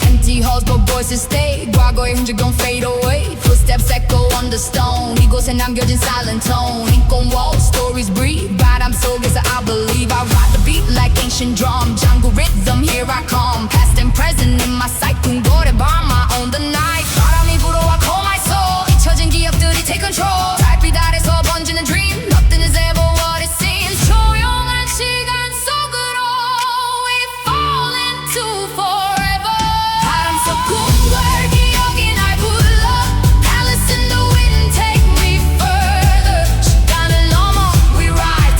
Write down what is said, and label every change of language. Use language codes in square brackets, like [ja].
[en] Empty halls but voices stay. [ko] 과거의 흔적 [en] gon' fade away. Footsteps echo on the stone. [ko] 이곳에 남겨진 [en] silent tone. 인권 wall, stories breathe. [ko] 바람 속에서 [en] I believe. I ride the beat like ancient drum. jungle rhythm, here I come. Past and present in my sight. [ko] 궁궐의 밤, [en] I own the night. [ko] 바람이 불어와 [en] call my soul. [ko] 잊혀진 기억들이 [en] take control. [ko] 달빛 아래서 번지는 [en] dream. Nothing is ever what it seems. [ko] 조용한 시간 속으로 [en] we fall into forever. [ko] 바람 속 궁궐 기억이 날 불러. [en] Palace in the wind, take me further. [ko] 시간을 넘어 [en] we rise.